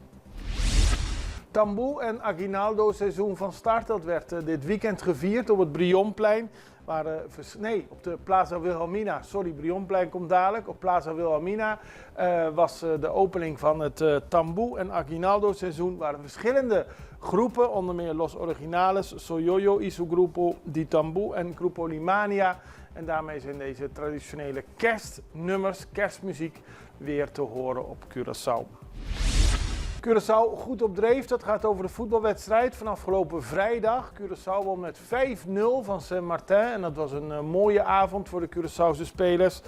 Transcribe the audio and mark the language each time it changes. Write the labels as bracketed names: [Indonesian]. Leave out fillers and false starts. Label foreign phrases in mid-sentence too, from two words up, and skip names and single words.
[Dutch] Tamboe en Aguinaldo seizoen van start, dat werd dit weekend gevierd op het Brionplein. Op de Plaza Wilhelmina. Brionplein komt dadelijk. Op Plaza Wilhelmina was de opening van het Tamboe en Aguinaldo seizoen. Waren verschillende groepen, onder meer Los Originales, Soyoyo y su Grupo Di Tamboe en Grupo Limania. En daarmee zijn deze traditionele kerstnummers, kerstmuziek, weer te horen op Curaçao. Curaçao goed op dreef, dat gaat over de voetbalwedstrijd van afgelopen vrijdag. Curaçao won met 5-0 van Saint-Martin en dat was een mooie avond voor de Curaçaose spelers.